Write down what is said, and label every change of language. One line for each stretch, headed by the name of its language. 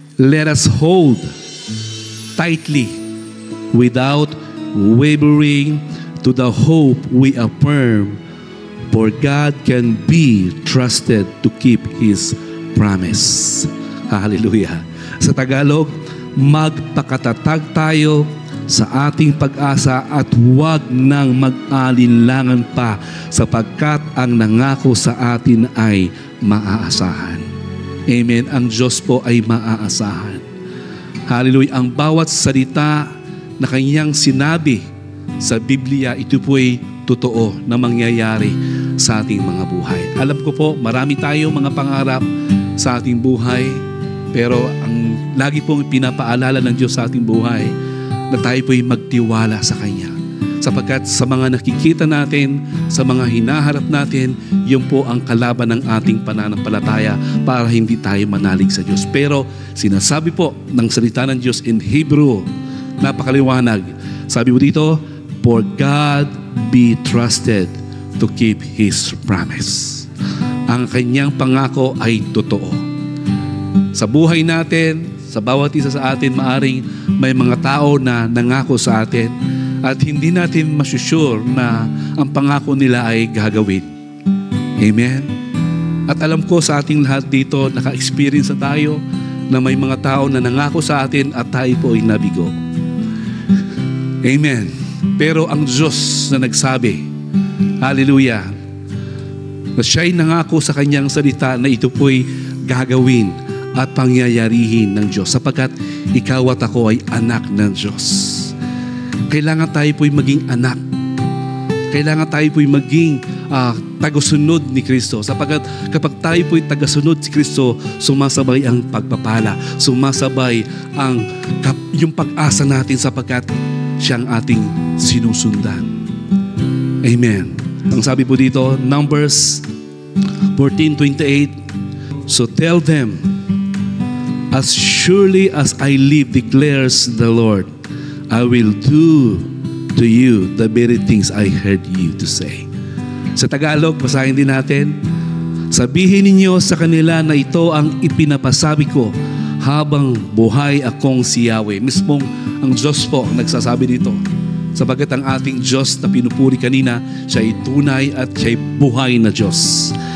English: let us hold tightly without wavering to the hope we affirm, for God can be trusted to keep His promise. Hallelujah.
Filipino: Sa Tagalog, magpakatatag tayo sa ating pag-asa at huwag nang mag-alinlangan pa sapagkat ang nangako sa atin ay maaasahan. Amen. Ang Diyos po ay maaasahan. Hallelujah. Ang bawat salita na Kanyang sinabi sa Biblia, ito po ay totoo na mangyayari sa ating mga buhay. Alam ko po, marami tayong mga pangarap sa ating buhay, pero ang lagi pong pinapaalala ng Diyos sa ating buhay na tayo po'y magtiwala sa Kanya. Sapagkat sa mga nakikita natin, sa mga hinaharap natin, yun po ang kalaban ng ating pananampalataya para hindi tayo manalig sa Diyos. Pero sinasabi po ng salita ng Diyos in Hebrew, napakaliwanag. Sabi mo dito,
English: for God be trusted to keep His promise.
Filipino: Ang Kanyang pangako ay totoo. Sa buhay natin, sa bawat isa sa atin, maaring may mga tao na nangako sa atin at hindi natin masusure na ang pangako nila ay gagawin. Amen? At alam ko sa ating lahat dito, naka-experience na tayo na may mga tao na nangako sa atin at tayo po ay nabigo. Amen. Pero ang Diyos na nagsabi, hallelujah, na siya'y nangako sa Kanyang salita na ito po'y gagawin at pangyayarihin ng Diyos sapagkat ikaw at ako ay anak ng Diyos. Kailangan tayo po'y maging anak. Kailangan tayo po'y maging tagasunod ni Kristo sapagkat kapag tayo po'y tagasunod si Kristo, sumasabay ang pagpapala, sumasabay yung pag-asa natin sapagkat siyang ating sinusundan. Amen. Ang sabi po dito,
English: Numbers 14:28, so tell them, as surely as I live, declares the Lord, I will do to you the very things I heard you to say.
Filipino: Sa Tagalog, basahin din natin, sabihin ninyo sa kanila na ito ang ipinapasabi ko habang buhay akong si Yahweh. Mismong ang Diyos po nagsasabi dito. Sapagkat ang ating Diyos na pinupuri kanina, siya ay tunay at siya ay buhay na Diyos.